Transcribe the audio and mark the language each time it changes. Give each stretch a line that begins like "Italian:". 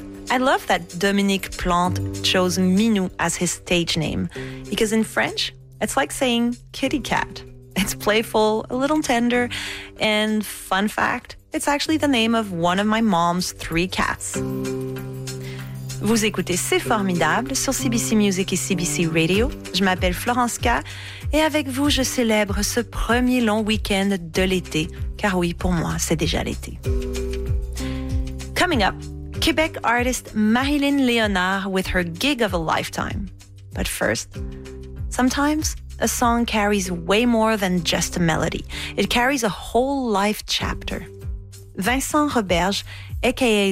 English: I love that Dominique Plante chose Minou as his stage name, because in French, it's like saying kitty cat. It's playful, a little tender, and fun fact, it's actually the name of one of my mom's three cats.
French: Vous écoutez C'est Formidable sur CBC Music et CBC Radio. Je m'appelle Florence K. Et avec vous, je célèbre ce premier long week-end de l'été. Car oui, pour moi, c'est déjà l'été.
English: Coming up, Quebec artist Marilyn Léonard with her gig of a lifetime. But first, sometimes a song carries way more than just a melody. It carries a whole life chapter. Vincent Roberge, a.k.a.